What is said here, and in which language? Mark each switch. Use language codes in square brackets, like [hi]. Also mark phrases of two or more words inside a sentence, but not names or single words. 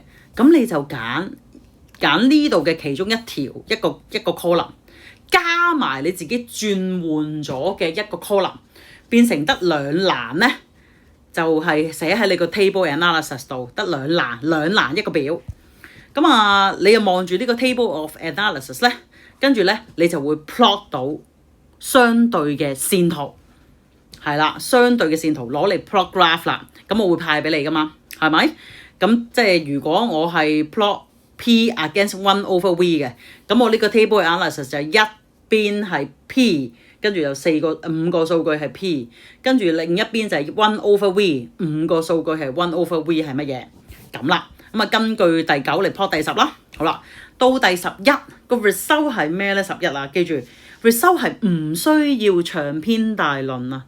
[yue] 咁你就揀呢度嘅其中一個 column， 加埋你自己轉換咗嘅一個 column， 變成得2欄咧，就係寫喺你個 [en] table analysis [yue] 度，得2欄一個表。咁啊，你又望住呢個 [en] table of analysis [yue] 咧，跟住咧你就會 plot 到相對嘅線圖，係啦，相對嘅線圖攞嚟 [en] plot graph [yue] 啦。咁我會派俾你噶嘛，係咪？咁即係如果我係 [en] plot P against 1/V [yue] 嘅，咁我呢個 [en] table analysis [yue] 就係一邊係 P， 跟住有5個數據係 P， 跟住另一邊就係 1/V， 5個數據係 1/V 係乜嘢？咁啦，咁啊根據第9嚟 plot 第10啦。好啦，到第11個 result 係咩咧？11啊，記住 result 係唔需要長篇大論啊。